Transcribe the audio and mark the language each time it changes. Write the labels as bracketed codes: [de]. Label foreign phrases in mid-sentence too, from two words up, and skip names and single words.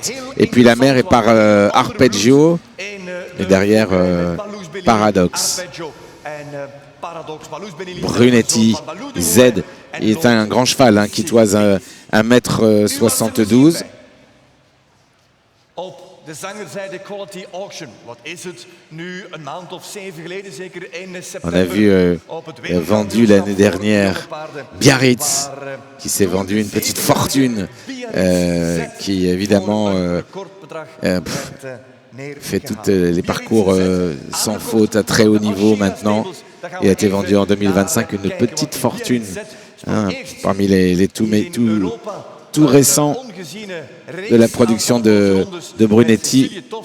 [fr] Et puis la mère est par Arpeggio. Et derrière Paradox. Bruneti Z. Il est un grand cheval, hein, qui toise 1,72 m. [nl] De zangerzijde Quality Auction. Wat is het nu? Een maand of 7 geleden, zeker 1 september. [fr] On a vu vendu l'année dernière Biarritz, qui s'est vendu une petite fortune, qui évidemment fait tous les parcours sans faute à très haut niveau maintenant. Il a été vendu en 2025 une petite fortune, hein, parmi les tout récents de la production de Bruneti.